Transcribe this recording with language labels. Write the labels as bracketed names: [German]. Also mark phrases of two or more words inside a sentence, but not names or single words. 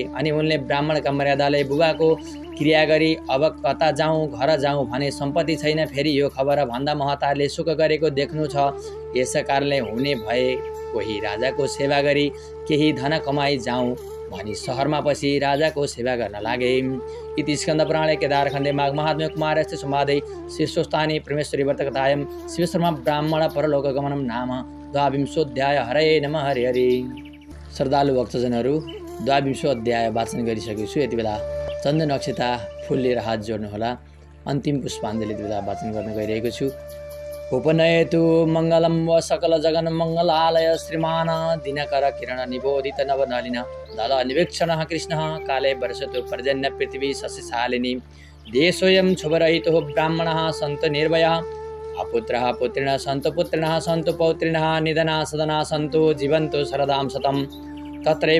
[Nepali] अनि उनले ब्राह्मणका मर्यादाले बुबाको क्रिया गरी अब कता जाउँ, घर जाउँ भने सम्पत्ति छैन, फेरि यो खबर भन्दा महतारले सुख गरेको देख्नु छ, यस कारणले हुने भए कोही राजाको सेवा गरी केही धन कमाई जाउँ भनी सहरमा पछि राजाको सेवा गर्न लागे। [Sanskrit] इति स्कन्द पुराणे केदारखण्डे माघ महात्म्य कुमारस्य संवादे शीर्षोत्थाने परमेश्वरी वर्तकतायं शिव शर्मा ब्राह्मण परलोक गमनम नाम द्वाविंशोऽध्याय। हरे नमः। हरे हरे। [Nepali] श्रद्धालु भक्तजनहरू, 22औं अध्याय वाचन गरिसकेको छु। यति बेला चन्द्र नक्षत्र फुल लिएर हात जोड्नुहोला। अन्तिम पुष्पाञ्जलि बेला वाचन गर्न गइरहेको छु। [Sanskrit] उपनयतु मङ्गलं व सकल जगन मङ्गलालय श्रीमान दिनकर किरण निबोधित नवनलिन दल निवीक्षण कृष्ण काले वर्षतु पर्जन्य पृथ्वी शशिशालिनी देशोऽयं क्षुभरहितो ब्राह्मणः सन्तु निर्भयः अपुत्रः पुत्रिणः सन्तु पुत्रिणः सन्तु पौत्रिणः निधनाः सदनाः सन्तु जीवन्तु शरदां शतं तत्रैव